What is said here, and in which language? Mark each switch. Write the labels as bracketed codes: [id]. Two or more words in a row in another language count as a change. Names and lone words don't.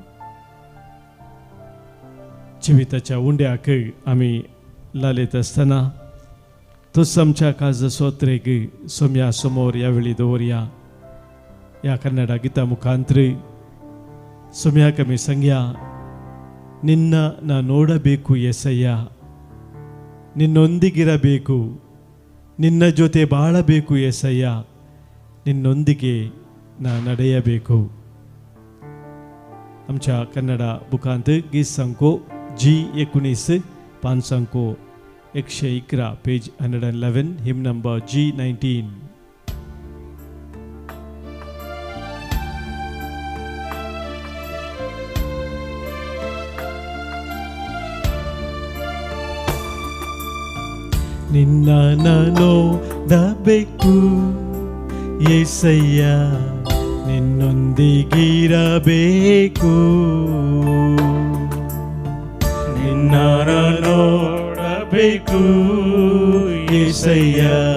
[kok] जिविताच्या उंड्याक आमी लालेत आसतना तोच आमच्या काळजाचो अत्रेग सोम्या समोर ह्या वेळी दवरया. ह्या कन्नड गिता मुखांतर सोम्याक आमी सांगया, [kn] ನಿನ್ನ ನಾ ನೋಡಬೇಕು ಎಸಯ್ಯ, ನಿನ್ನೊಂದಿಗಿರಬೇಕು, ನಿನ್ನ ಜೊತೆ ಬಾಳಬೇಕು ಎಸಯ್ಯ, ನಿನ್ನೊಂದಿಗೆ ನಾ ನಡೆಯಬೇಕು. [kok] आमच्या कन्नड बुकांत गीत संको G19 पान संको 111 पेज 111 [en] hymn number [kok] G19. [kn] ನಿನ್ನ ನೋಡಬೇಕು యేసయ్య, ನಿನ್ನೊಂದಿಗಿರಬೇಕು, ನಿನ್ನ ನೋಡಬೇಕು యేసయ్య,